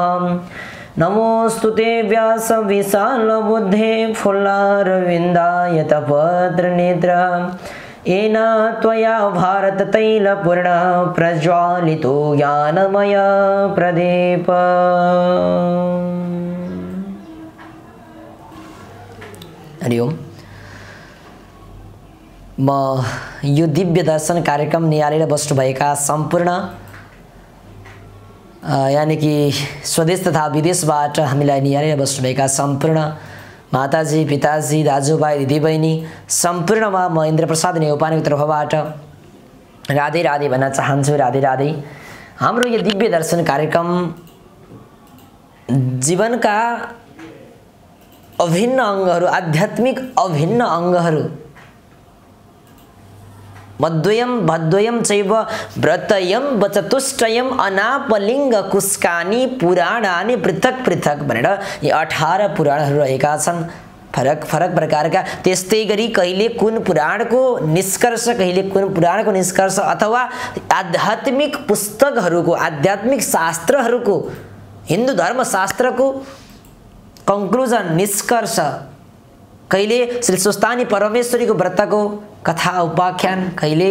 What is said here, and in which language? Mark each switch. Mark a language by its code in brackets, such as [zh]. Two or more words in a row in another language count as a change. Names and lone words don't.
[sa] नमोस्तुते व्यासविशालबुद्धे फुल्लारविन्दाय तपत्रनेत्र येन त्वया भारततैलपूर्णः प्रज्वालितो ज्ञानमय प्रदीप। हरि ओम। [ne] म यो दिव्य दर्शन कार्यक्रम निहालेर बस्नुभएका सम्पूर्ण यानी कि स्वदेश तथा विदेशबाट हामीलाई निहालेर बस्नुभएका सम्पूर्ण माताजी, पिताजी, दाजुभाइ, दिदीबहिनी सम्पूर्णमा म इन्द्रप्रसाद नेउपानेको तर्फबाट राधे राधे भन्न चाहन्छु। राधे राधे। हाम्रो यो दिव्य दर्शन कार्यक्रम जीवनका अभिन्न अङ्गहरू, आध्यात्मिक अभिन्न अङ्गहरू [sa] मद्वयम भद्वयम चैव व्रतयम वचतुष्टयम अनापलिङ्ग कुस्कानी पुराणानि पृथक पृथक [ne] भनेर यी 18 पुराणहरू रहेका छन्। फरक फरक प्रकारका। त्यस्तै गरी कहिले कुन पुराणको निष्कर्ष, कहिले कुन पुराणको निष्कर्ष अथवा आध्यात्मिक पुस्तकहरूको, आध्यात्मिक शास्त्रहरूको, हिन्दू धर्मशास्त्रको कन्क्लुजन, निष्कर्ष, कहिले श्री सुस्तानी परमेश्वरीको व्रतको कथा उपाख्यान, कहिले